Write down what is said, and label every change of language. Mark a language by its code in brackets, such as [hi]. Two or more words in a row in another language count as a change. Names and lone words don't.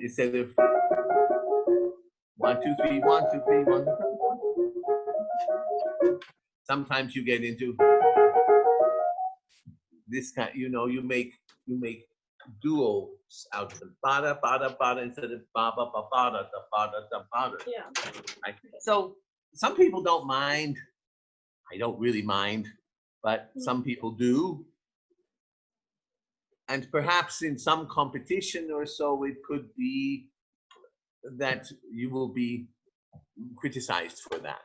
[en] Instead of 1, 2, 3, 1, 2, 3, 1, 2, 3. Sometimes you get into this kind, you know, you make duos out of them. Bada, bada, bada, instead of ba, ba, ba, bada, da, bada, da, bada. Yeah. Right? So some people don't mind. I don't really mind, but some people do. And perhaps in some competition or so, it could be that you will be criticized for that.